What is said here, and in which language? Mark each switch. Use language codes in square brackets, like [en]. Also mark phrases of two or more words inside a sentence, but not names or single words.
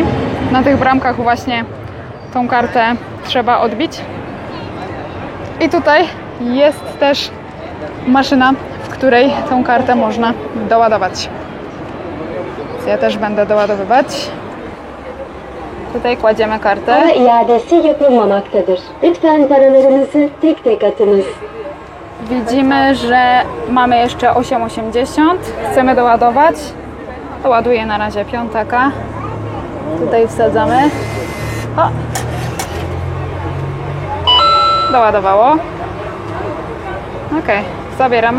[pl] Na tych bramkach właśnie tą kartę trzeba odbić. I tutaj jest też maszyna, w której tą kartę można doładować. Ja też będę doładowywać. Tutaj kładziemy kartę. [tr] Para iadesi yapılmamaktadır. Lütfen paralarınızı tek tek atınız. [pl] Widzimy, że mamy jeszcze 8,80. Chcemy doładować. Doładuję na razie piątaka. Tutaj wsadzamy. O! Doładowało. Ok, zabieramy.